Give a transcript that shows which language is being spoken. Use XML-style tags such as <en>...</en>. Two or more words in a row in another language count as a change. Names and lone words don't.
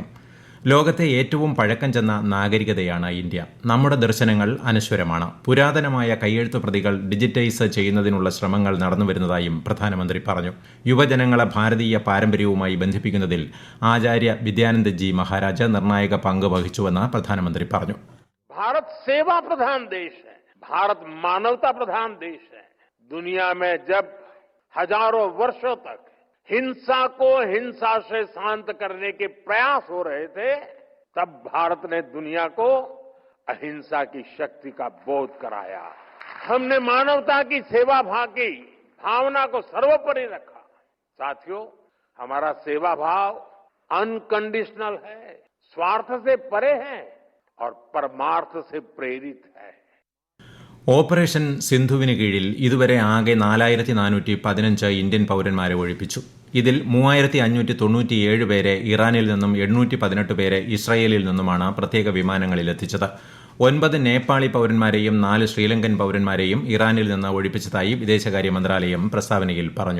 <ml>ലോകത്തെ ഏറ്റവും പഴക്കം ചെന്ന നാഗരികതയാണ് ഇന്ത്യ. നമ്മുടെ ദർശനങ്ങൾ അനശ്വരമാണ്. പുരാതനമായ കയ്യെഴുത്തു പ്രതികൾ ഡിജിറ്റൈസ് ചെയ്യുന്നതിനുള്ള ശ്രമങ്ങൾ നടന്നുവരുന്നതായും പ്രധാനമന്ത്രി പറഞ്ഞു. യുവജനങ്ങളെ ഭാരതീയ പാരമ്പര്യവുമായി ബന്ധിപ്പിക്കുന്നതിൽ ആചാര്യ വിദ്യാനന്ദജി മഹാരാജ് നിർണായക പങ്ക് വഹിച്ചുവെന്ന് പ്രധാനമന്ത്രി പറഞ്ഞു.</ml> <hi>भारत सेवा प्रधान देश है, भारत मानवता प्रधान देश है. दुनिया में जब हजारों वर्षों तक हिंसा को हिंसा से शांत करने के प्रयास हो रहे थे, तब भारत ने दुनिया को अहिंसा की शक्ति का बोध कराया. हमने मानवता की सेवा भाव की भावना को सर्वोपरि रखा. साथियों, हमारा सेवा भाव अनकंडीशनल है, स्वार्थ से परे है और परमार्थ से प्रेरित है.</hi> <ml>ഓപ്പറേഷൻ സിന്ധുവിന് കീഴിൽ ഇതുവരെ ആകെ 4415 ഇന്ത്യൻ പൌരന്മാരെ ഒഴിപ്പിച്ചു. ഇതിൽ 3597 പേരെ ഇറാനിൽ നിന്നും 818 പേരെ ഇസ്രായേലിൽ നിന്നുമാണ് പ്രത്യേക വിമാനങ്ങളിൽ എത്തിച്ചത്. 9 നേപ്പാളി പൌരന്മാരെയും 4 ശ്രീലങ്കൻ പൌരന്മാരെയും ഇറാനിൽ നിന്ന് ഒഴിപ്പിച്ചതായി വിദേശകാര്യ മന്ത്രാലയം പ്രസ്താവനയിൽ പറഞ്ഞു.</ml>